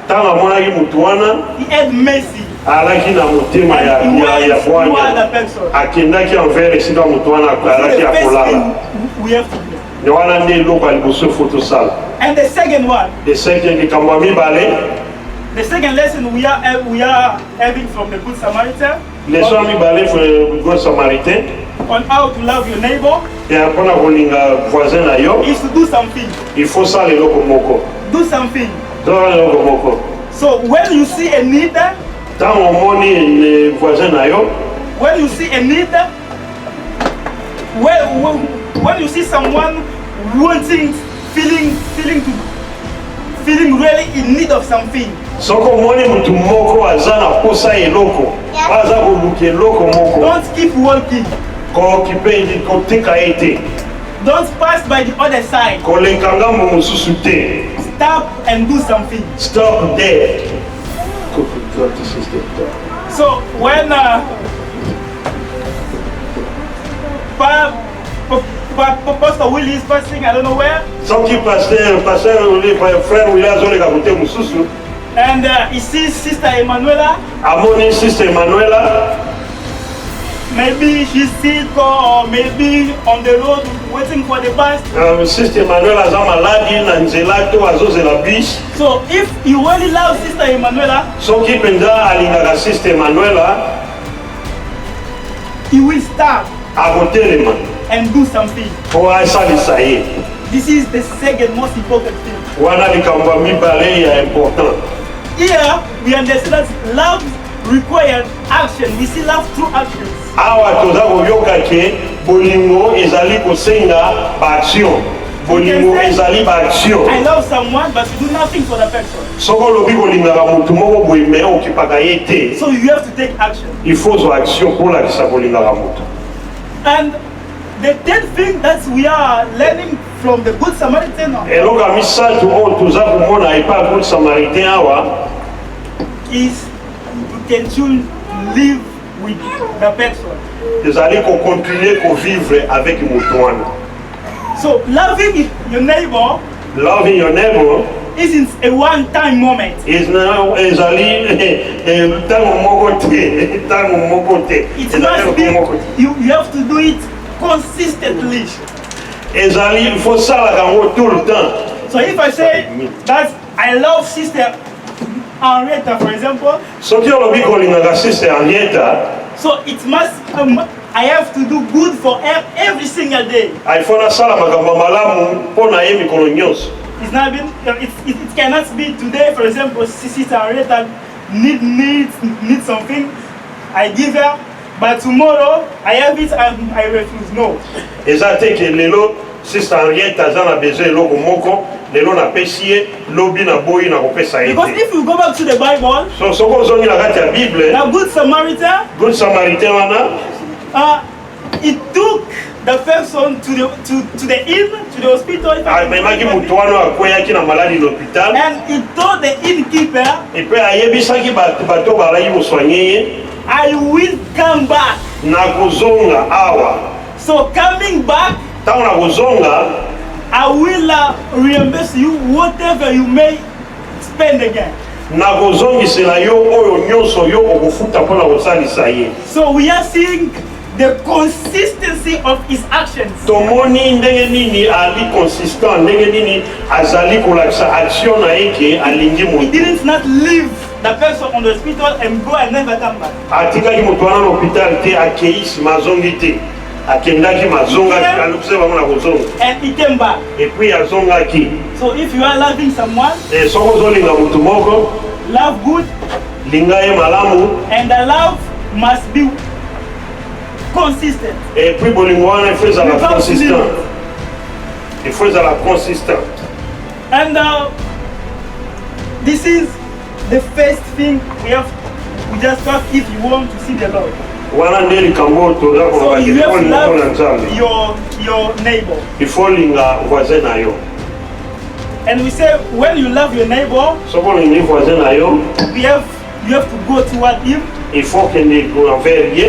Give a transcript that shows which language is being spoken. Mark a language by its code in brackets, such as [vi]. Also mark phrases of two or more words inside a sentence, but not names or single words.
[ln] ntango amonaki mutu wana, [en] he had mercy. [ln] alaki na motema ya [en] And he went toward [ln] bwanya. [en] the person. [ln] Akendaki envers esika mutu wana alaki [en] The [ln] ya [en] first [ln] kolala. [en] thing we have to do. [ln] Ne wana nde eloko ya liboso fo tosala. [en] And the second one, [ln] Eseke likambo ya mibale, [en] the second lesson we are having from the Good Samaritan [ln] leso ya mibale bon samaritain, [en] on how to love your neighbor [ln] ya mpona kolinga voisin na yo, [en] is to do something. [fr] il faut [ln] sala eloko moko. [en] Do something. [ln] Sala eloko moko. [en] So when you see a need, [ln] Ntango omoni [fr] le voisin [ln] na yo, [en] when you see a need, when you see someone wanting, feeling really in need of something, [ln] soko omoni mutu moko aza na posa eloko, aza koluka eloko moko, [en] don't keep walking. [ln] kokipe kotika ye te. [en] Don't pass by the other side. [ln] koleka ngambo mosusu te. [en] Stop and do something. Stop there. So when Pastor Willie is passing, I don't know where, [ln] Soki [fr] pasteur frère [ln] Willie azoleka kote mosusu. [en] and he sees Sister Emanuela. [ln] Amoni Sister Emanuela. [en] Maybe she's sick or maybe on the road waiting for the bus. [ln] Sister Emanuela aza maladi na nzela to azozela bis. [en] So if you really love Sister Emanuela, [ln] Soki penza alingaka Sister Emanuela, [en] he will stop [ln] akotelema [en] and do something. [ln] po asalisa ye. [en] This is the second most important thing. [ln] Wana likambo ya mibale ya important. [en] Here we understand that love requires action. We see love through actions. [ln] Awa toza koyoka ke bolingo ezali kosenga baaction. Bolingo ezali baaction. [en] I love someone but you do nothing for the person. [ln] Soko olobi kolingaka motu moko boye me okipaka ye te. [en] So you have to take action. [fr] Il faut [ln] zwa action pour lakisa kolingaka motu. [en] And the third thing that we are learning from the Good Samaritan [ln] Eloko ya misato oyo toza komona epa ya Good Samaritain awa [en] is you can choose to live with the person. [ln] ezali kokontinue kovivre avec motu wana. [en] So loving your neighbor Loving your neighbor isn't a one-time moment. [ln] ezali ntango moko te, ntango moko te. [en] It must be, you have to do it consistently. [ln] Ezali [fr] il faut [ln] salaka yango [fr] tout le temps. [en] So if I say that I love Sister Henrietta, for example, [ln] Soki olobi kolingaka Sister Henrietta, [en] so it must, I have to do good for her every single day. [fr] il faut [ln] nasala makambo malamu mpo na ye mikolo nyonso. [en] It's not been, it cannot be today, for example, Sister Henrietta needs something, I give her, but tomorrow I have it and I refuse. No. [ln] Eza te ke lelo Sister Henrietta aza na besoin eloko moko, lelo napesi ye, lobi na boyi na kopesa ye [en] Because [ln] te. [en] if you go back to the Bible, [ln] So soko ozongi na kati ya Bible, [en] the Good Samaritan, [ln] Good Samaritain wana [en] it took the person to the inn, to the hospital, [ln] amemaki motu wana akweyaki na maladi l'hôpital, [en] and it told the innkeeper, [ln] epe ayebisaki bato balaki kosoigne ye, [en] I will come back. [ln] nakozonga awa. [en] So coming back, [ln] Ntango nakozonga, [en] I will reimburse you whatever you may spend again. [ln] nakozongisela yo oyo nyonso yo okofuta mpona kosalisa ye. [en] So we are seeing the consistency of his actions. [ln] Tomoni ndenge nini ali consistant, ndenge nini azali kolakisa action na ye ke alingi [en] He [ln] motu. [en] didn't not leave the person on the hospital and go and never come back. [ln] Atikaki motu wana na hôpital te, akei nsima azongi te, akendaki mazongaki alukise bango na kozonga, [en] And he came back. [ln] epuis azongaki. [en] So if you are loving someone, [ln] Soko ozolinga motu moko, [en] love good, [ln] linga ye malamu, [en] and the love must be consistent. [ln] epuis bolingo wana ifo ezala [en] Without [ln] consistant. [en] limit. [ln] Ifo ezala consistant. [en] And this is the first thing we just talk if you want to see the Lord. [ln] Wana nde likambo oyo toza [en] So [ln] koloba [en] you have to [ln] ifo linga [en] love [ln] nzambe, [en] your neighbor. [ln] ifo linga voisin na yo. [en] And we say when you love your neighbor, [ln] Soko olingi voisin na yo, [en] you have to go toward him. [fr] il faut [ln] kende envers ye,